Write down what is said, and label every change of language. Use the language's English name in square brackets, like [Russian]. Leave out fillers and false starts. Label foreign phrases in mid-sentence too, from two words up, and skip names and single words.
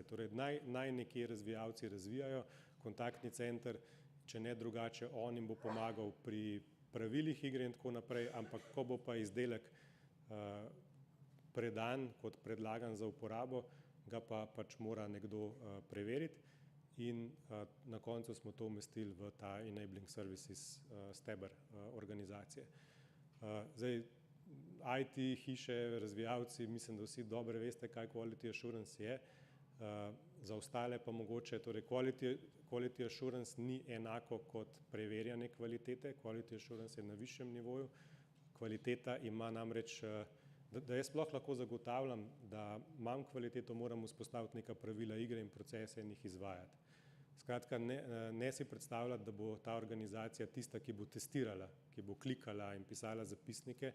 [Slovenian] Torej naj nekje razvijalci razvijajo kontaktni center, če ne drugače, on jim bo pomagal pri pravilih igre in tako naprej, ampak ko bo pa izdelek predan kot predlagan za uporabo, ga pa pač mora nekdo preveriti, in na koncu smo to umestili v ta [English] enabling services [Slovenian] steber organizacije. Zdaj, IT hiše, razvijalci, mislim, da vsi dobro veste, kaj [English] quality assurance [Slovenian] je. Za ostale pa mogoče, torej [English] quality assurance [Slovenian] ni enako kot preverjanje kvalitete, [English] quality assurance [Slovenian] je na višjem nivoju. Kvaliteta ima namreč, da jaz sploh lahko zagotavljam, da imam kvaliteto, moram vzpostaviti neka pravila igre in procese in jih izvajati. Skratka, ne si predstavljati, da bo ta organizacija tista, ki bo testirala, ki bo klikala in pisala zapisnike.